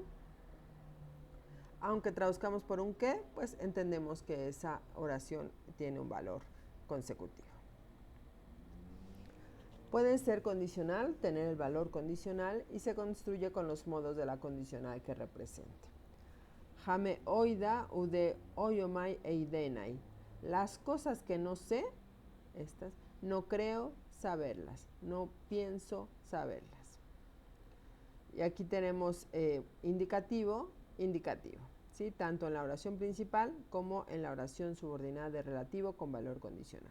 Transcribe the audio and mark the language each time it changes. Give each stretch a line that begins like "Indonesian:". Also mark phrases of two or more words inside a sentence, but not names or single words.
Spanish: Aunque traduzcamos por un qué, pues entendemos que esa oración tiene un valor consecutivo. Puede ser condicional, tener el valor condicional y se construye con los modos de la condicional que represente.
Greek: ἃ μὴ οἶδα οὐδὲ οἴομαι εἰδέναι.
Spanish: Las cosas que no sé, estas, no creo saberlas, no pienso saberlas. Y aquí tenemos indicativo, indicativo, ¿sí? Tanto en la oración principal como en la oración subordinada de relativo con valor condicional.